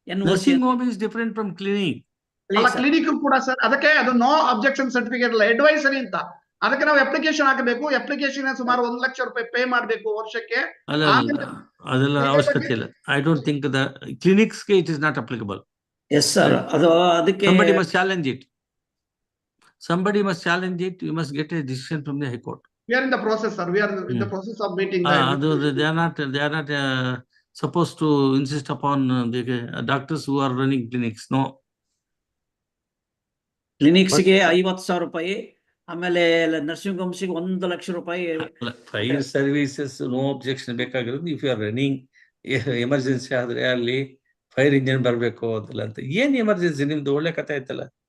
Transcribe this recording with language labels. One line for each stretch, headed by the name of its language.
English: Nursing home is different from clinic.
Kannada: Clinic ಕೂಡ sir, ಅದಕ್ಕೆ ಅದು ನೋ ಅಬ್ಜೆಕ್ಷನ್ ಸರ್ಟಿಫಿಕೇಟ್ ಅಲ್ಲ, ಅಡ್ವೈಸರಿ ಅಂತ. ಅದಕ್ಕೆ ನಾವು ಅಪ್ಲಿಕೇಶನ್ ಹಾಕಬೇಕು. ಅಪ್ಲಿಕೇಶನ್ ಸುಮಾರು 1 ಲಕ್ಷ ರೂಪಾಯಿ ಪೇ ಮಾಡಬೇಕು ವರ್ಷಕ್ಕೆ. ಅದೆಲ್ಲ ಅವಶ್ಯಕತೆ ಇಲ್ಲ.
English: I don't think the ಕ್ಲಿನಿಕ್ಸ್ಗೆ it is not applicable.
Kannada: Yes sir, ಅದು ಅದಕ್ಕೆ
English: somebody must challenge it. Somebody must challenge it. You must get a decision from the High Court. We are in the process, sir. We are in the process of meeting. They are not supposed to insist upon the doctors who are running clinics. No.
Kannada: ಕ್ಲಿನಿಕ್ಸ್ಗೆ 50,000 ರೂಪಾಯಿ, ಆಮೇಲೆ nursing ಹೋಮ್ಸ್ಗೆ 1 lakh ರೂಪಾಯಿ. Fire services no objection ಬೇಕಾಗಿರೋದು
English: if you are running emergency
Kannada: ಆದ್ರೆ ಅಲ್ಲಿ fire engine ಬರಬೇಕು ಅದಲ್ಲ ಅಂತ. ಏನ್ ಎಮರ್ಜೆನ್ಸಿ ನಿಮ್ದು? ಒಳ್ಳೆ ಕಥೆ ಆಯ್ತಲ್ಲ.